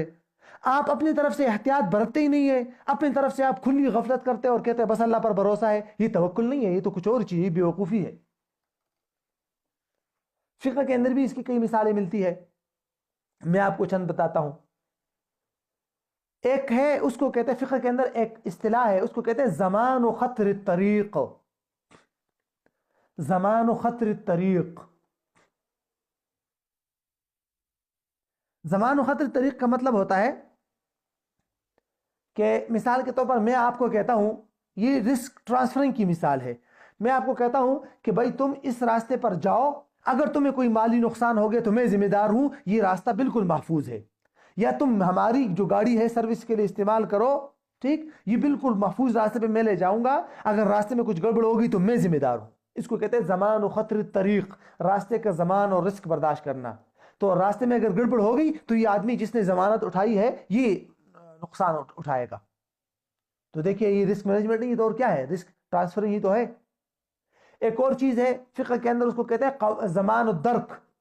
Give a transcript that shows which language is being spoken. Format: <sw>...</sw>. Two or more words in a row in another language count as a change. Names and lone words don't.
<ur>آپ اپنی طرف سے احتیاط برتتے ہی نہیں ہے، اپنی طرف سے آپ کھلی غفلت کرتے اور کہتے ہیں بس اللہ پر بھروسہ ہے، یہ توکل نہیں ہے، یہ تو کچھ اور چیز، بیوقوفی ہے۔ فقہ کے اندر بھی اس کی کئی مثالیں ملتی ہے، میں آپ کو چند بتاتا ہوں۔ ایک ہے، اس کو کہتے ہیں فقہ کے اندر ایک اصطلاح ہے، اس کو کہتے ہیں</ur> <ar>زمان و خطر الطریق۔ زمان و خطر الطریق، زمان و خطر الطریق</ar> <ur>کا مطلب ہوتا ہے کہ مثال کے طور پر میں آپ کو کہتا ہوں، یہ</ur> <en>risk transferring</en> <ur>کی مثال ہے، میں آپ کو کہتا ہوں کہ بھائی تم اس راستے پر جاؤ، اگر تمہیں کوئی مالی نقصان ہو گیا تو میں ذمہ دار ہوں، یہ راستہ بالکل محفوظ ہے، یا تم ہماری جو گاڑی ہے سروس کے لیے استعمال کرو، ٹھیک، یہ بالکل محفوظ راستے پہ میں لے جاؤں گا، اگر راستے میں کچھ گڑبڑ ہوگی تو میں ذمہ دار ہوں۔ اس کو کہتے ہیں</ur> <ar>زمان و خطر الطریق،</ar> <ur>راستے کا زمان اور رسک برداشت کرنا۔ تو راستے میں اگر گڑبڑ ہو گئی تو یہ آدمی جس نے ضمانت اٹھائی ہے یہ نقصان اٹھائے گا۔ تو دیکھیے یہ</ur> <en>risk management</en> <ur>نہیں، یہ تو اور کیا ہے،</ur> <en>risk transferring</en> <ur>ہی تو ہے۔ ایک اور چیز ہے فقہ کے اندر، اس کو کہتے ہیں</ur> <ar>زمان الدرک۔</ar>